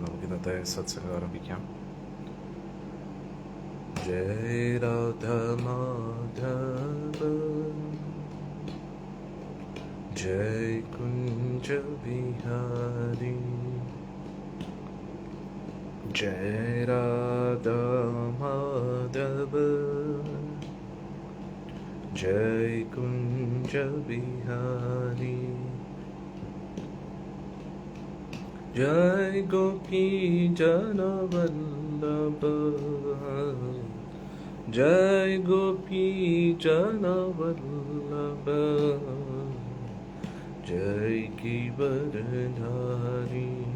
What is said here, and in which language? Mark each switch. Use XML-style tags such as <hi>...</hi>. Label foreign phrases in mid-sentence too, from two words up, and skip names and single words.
<ml>നമുക്ക് ഇന്നത്തെ സത്സംഗം ആരംഭിക്കാം.</ml> <sa>जय राधा माधव जय कुञ्ज विहारी जय राधा माधव जय कुञ्ज विहारी जय गोपी जन वल्लभ जय गोपी जन वल्लभ जय गिरिवरधारी</sa>